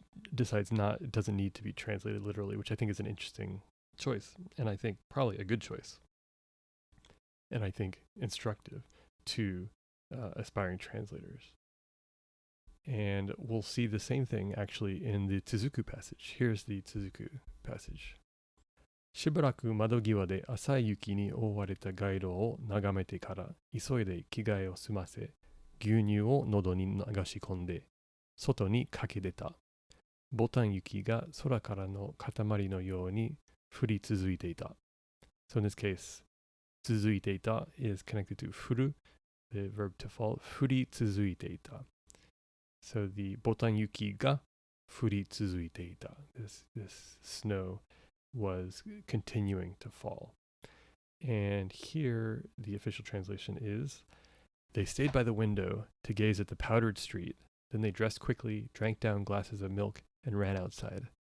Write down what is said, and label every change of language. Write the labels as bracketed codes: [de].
[en] It doesn't need to be translated literally, which I think is an interesting choice, and I think probably a good choice, and I think instructive to aspiring translators. And we'll see the same thing actually in the Tsuzuku passage. Here's the Tsuzuku passage. [ja] しばらく窓際で浅い雪に覆われた街路を眺めてから急いで着替えを済ませ、牛乳を喉に流し込んで外に駆け出た。ボタン雪が空からの塊のように降り続いていた。 [en] So in this case, 続いていた is connected to 降る, the verb to fall, 降り続いていた. So the [ja] ボタン雪が降り続いていた. [en] This snow was continuing to fall. And here the official translation is, they stayed by the window to gaze at the powdered street. Then they dressed quickly, drank down glasses of milk, and ran outside.